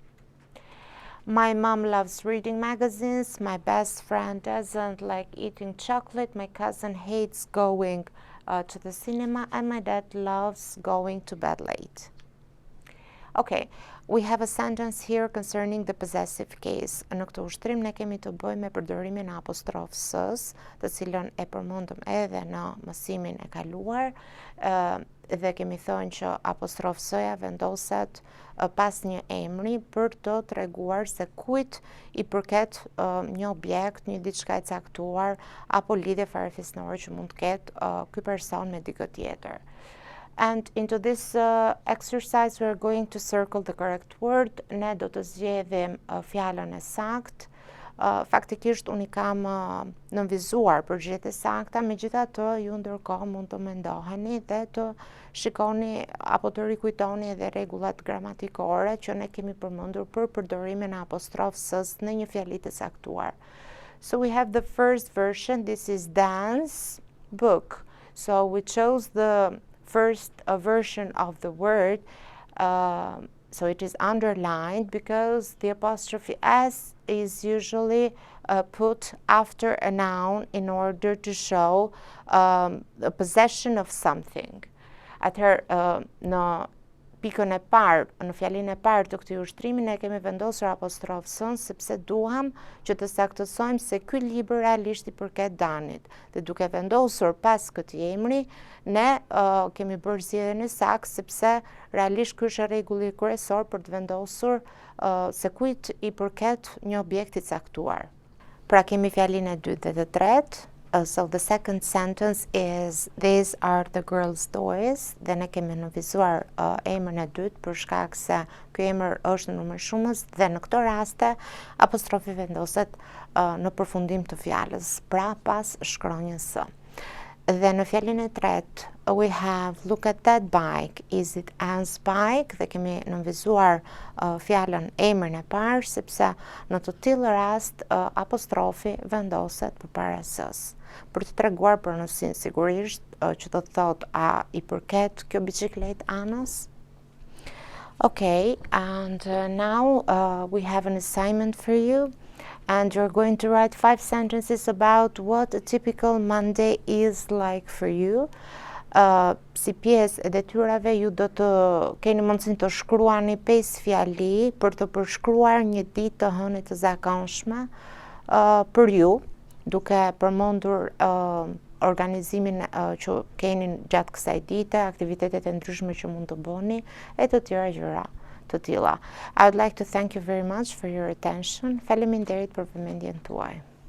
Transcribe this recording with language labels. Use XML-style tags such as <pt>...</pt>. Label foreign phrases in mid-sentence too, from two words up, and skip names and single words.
<en>My mom loves reading magazines, my best friend doesn't like eating chocolate, my cousin hates going to the cinema, and my dad loves going to bed late. Okay, we have a sentence here concerning the possessive case.</en> <sq>Në këtë ushtrim ne kemi të bëjmë me përdorimin e apostrofës, të cilën e përmendëm edhe në mësimin e kaluar, dhe kemi thënë që apostrofësoja vendoset pas një emri për të treguar se kujt i përket një objekt, një diçka e caktuar apo lidhje farefisnore që mund të ketë ky person me dikë tjetër.</sq> <en>And into this exercise we are going to circle the correct word.</en> <sq>Ne do të zgjedhim fjalën e saktë. Faktikisht unë i kam nënvizuar përgjigjet e sakta, megjithatë ju ndërkohë mund të mendoheni dhe të shikoni apo të rikujtoni edhe rregullat gramatikore që ne kemi përmendur për përdorimin e apostrofës në një fjali të caktuar.</sq> <en>So we have the first version. This is dance book. So we chose the first version of the word, so it is underlined because the apostrophe S is usually put after a noun in order to show the possession of something.</en> <sq>Atëherë në pikën e parë, në fjalinë e parë të këtij ushtrimi ne kemi vendosur apostrofën sepse duam që të saktësojmë se ky libër realisht i përket Danit. Dhe duke vendosur pas këtij emri, ne kemi bërë zgjedhjen e saktë sepse realisht ky është rregulli kryesor për të vendosur se kujt i përket një objekt i caktuar. Pra kemi fjalinë e dytë dhe të tretë.</sq> <en>So the second sentence is these are the girls' toys.</en> <sq>Dhe ne kemi nënvizuar emrin e dytë për shkak se ky emër është në numër shumës dhe në këto raste apostrofi vendoset në përfundim të fjalës, pra pas shkronjës së. Dhe në fjalën e tretë,</sq> <en>we have look at that bike, is it Anne's bike?</en> <sq>Dhe kemi nënvizuar fjalën emrin e parë, sepse në të tillë rast apostrofi vendoset përpara s-s. Për të treguar pronësinë sigurisht, që do të thotë a i përket kjo biçikletë Anës?</sq> <en>Okay, and now we have an assignment for you. And you're going to write 5 sentences about what a typical Monday is like for you.</en> <sq>Si pjesë e detyrave ju do të keni mundësinë të shkruani 5 fjali për të përshkruar një ditë të hënit të zakonshme për ju, duke përmendur organizimin që keni gjatë kësaj dite, aktivitetet e ndryshme që mund të bëni e të tjera gjëra të tilla.</sq> <en>I would like to thank you very much for your attention.</en> <sq>Faleminderit për vëmendjen tuaj.</sq>